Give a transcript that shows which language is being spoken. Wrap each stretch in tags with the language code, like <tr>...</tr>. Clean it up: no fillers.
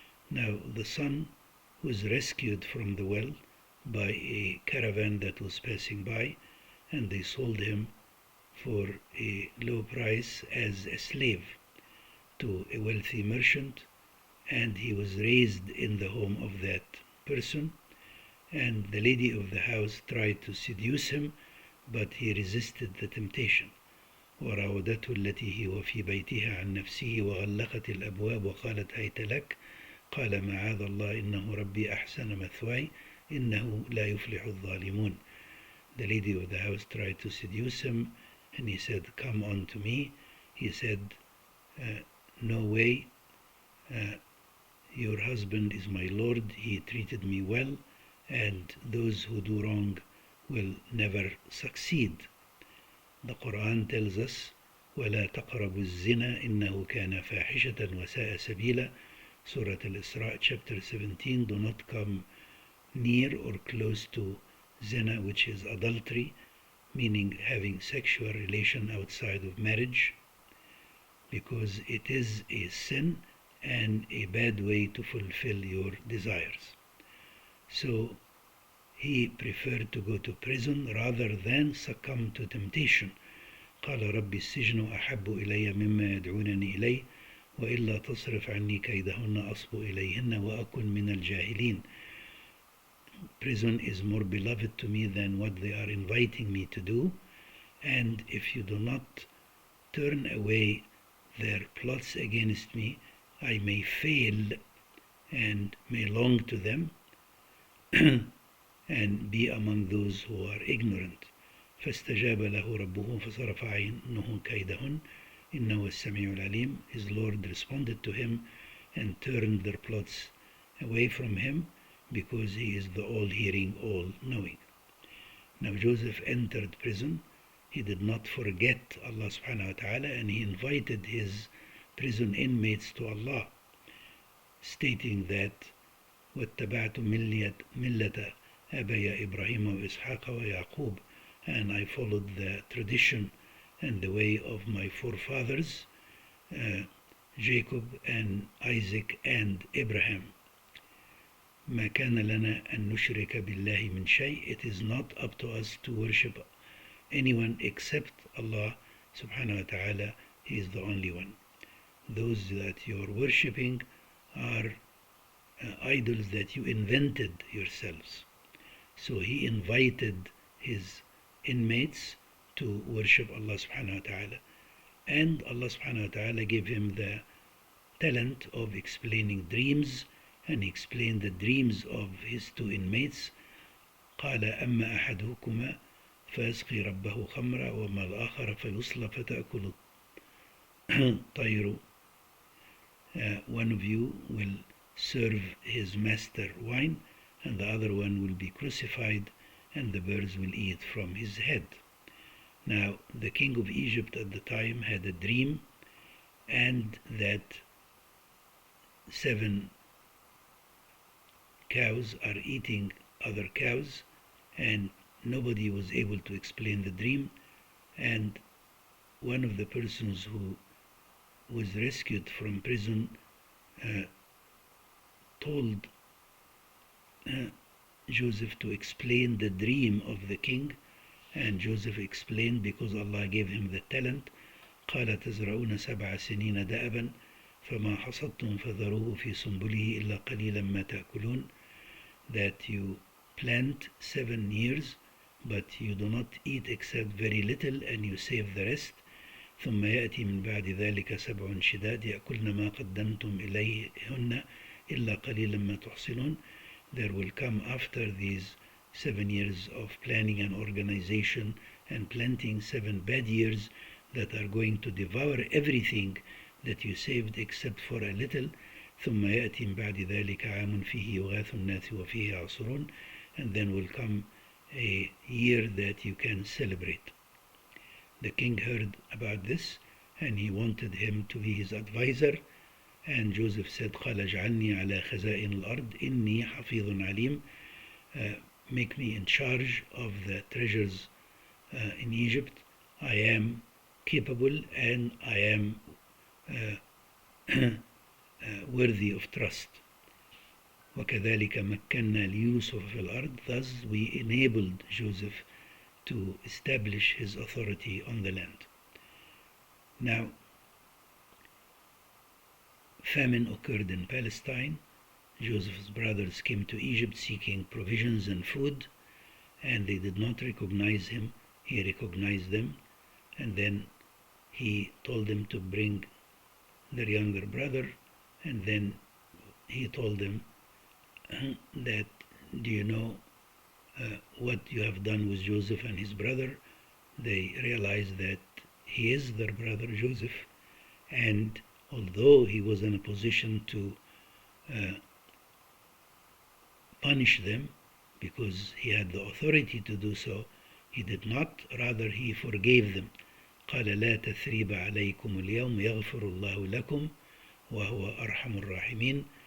<en>Now the son was rescued from the well by a caravan that was passing by, and they sold him for a low price as a slave to a wealthy merchant, and he was raised in the home of that person, and the lady of the house tried to seduce him, but he resisted the temptation.</en> <ar>وراودته التي هو في بيتها عن نفسه وغلقت الأبواب وقالت هيت لك قال معاذ الله إنه ربي أحسن مثواي إنه لا يفلح الظالمون.</ar> <en>The lady of the house tried to seduce him, and he said, come on to me. He said, no way, your husband is my Lord, he treated me well, and those who do wrong will never succeed. The Quran tells us,</en> <ar>وَلَا تَقْرَبُوا الزِّنَا إِنَّهُ كَانَ فَاحِشَةً وَسَاءَ سَبِيلًا.</ar> <en>Surah Al-Isra, chapter 17, do not come near or close to zina, which is adultery, meaning having sexual relation outside of marriage, because it is a sin and a bad way to fulfill your desires. So he preferred to go to prison rather than succumb to temptation.</en> <ar>قال رب السجن أحب إلي مما يدعونني إليه وإلا تصرف عني كيدهن أصب إليهن وأكن من الجاهلين.</ar> <en>Prison is more beloved to me than what they are inviting me to do, and if you do not turn away their plots against me, I may fail and may long to them and be among those who are ignorant.</en> <ar>فاستجاب له ربه فصرف عنه كيدهن إنه السميع العليم.</ar> <en>His Lord responded to him and turned their plots away from him, because he is the all-hearing, all-knowing. Now Joseph entered prison. He did not forget Allah subhanahu wa ta'ala, and he invited his prison inmates to Allah, stating that</en> <ar>وَاتَّبَعْتُ مِلَّةَ أَبَيَ إِبْرَاهِيمَ وَإِسْحَاقَ وَيَعْقُوبَ,</ar> <en>and I followed the tradition and the way of my forefathers, Jacob and Isaac and Abraham.</en> <ar>ما كان لنا أن نشرك بالله من شيء.</ar> <en>It is not up to us to worship anyone except Allah subhanahu wa ta'ala. He is the only one. Those that you are worshipping are idols that you invented yourselves. So he invited his inmates to worship Allah subhanahu wa ta'ala, and Allah subhanahu wa ta'ala gave him the talent of explaining dreams, and he explained the dreams of his two inmates.</en> <ar>قال أما أحدكما فيسقي ربه خمرا وما الآخر فيصلى فتأكل الطير.</ar> <en>One of you will serve his master wine, and the other one will be crucified, and the birds will eat from his head. Now the king of Egypt at the time had a dream, and that 7 cows are eating other cows, and nobody was able to explain the dream. And one of the persons who was rescued from prison told Joseph to explain the dream of the king, and Joseph explained because Allah gave him the talent.</en> <ar>قال تزرعون 7 سنين دأبا فما حصدتم فذروه في سنبله إلا قليلا ما تأكلون.</ar> <en>That you plant 7 years, but you do not eat except very little, and you save the rest.</en> <ar>ثم يأتي من بعد ذلك 7 شداد يأكلن ما قدمتم إليهن إلا قليلا ما تحصنون.</ar> <en>There will come after these 7 years of planning and organization and planting 7 bad years that are going to devour everything that you saved except for a little.</en> <ar>ثم يأتي من بعد ذلك عام فيه يغاث الناس وفيه يعصرون.</ar> <en>And then will come a year that you can celebrate. The king heard about this, and he wanted him to be his advisor. And Joseph said,</en> <ar>قال اجعلني على خزائن الأرض إني حفيظ عليم.</ar> <en>Make me in charge of the treasures in Egypt. I am capable and I am worthy of trust.</en> <ar>وكذلك مكنا ليوسف في الأرض.</ar> <en>Thus we enabled Joseph to establish his authority on the land. Now, famine occurred in Palestine. Joseph's brothers came to Egypt seeking provisions and food, and they did not recognize him. He recognized them, and then he told them to bring their younger brother, and then he told them that, do you know what you have done with Joseph and his brother? They realized that he is their brother Joseph, and although he was in a position to punish them because he had the authority to do so, he did not. Rather, he forgave them.</en> <ar>قال لا تثريب عليكم اليوم يغفر الله لكم وهو أرحم الراحمين.</ar>